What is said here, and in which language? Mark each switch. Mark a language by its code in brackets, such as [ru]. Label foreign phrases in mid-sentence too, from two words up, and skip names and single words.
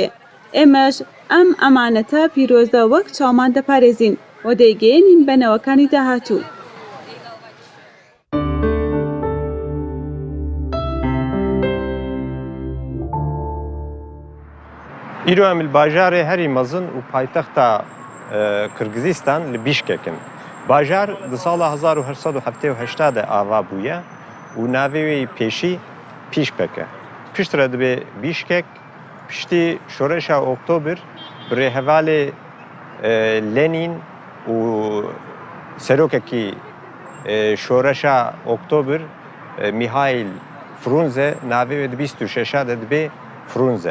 [ckb] ئێمەش ئەم ئەمانەتە پیرۆزە وەک چاومان دەپارێزین و دەیگەێنین بەنەوەکانی داهاتوو. [ku] ئیرۆ ئەم باژارێ هەری مەزن و پایتەختە قرگزیستان لە بیشکێکن. باژار di sala 1970 de ava bûye û navê wê pêşî Pîşpek e. Piştre dibe Bişkek, piştî şoreşa Oktober bi rêhevalê Lenin û serokekî şoreşa Oktober Mihail Frunze navê wê di 26 de dibe Frunze.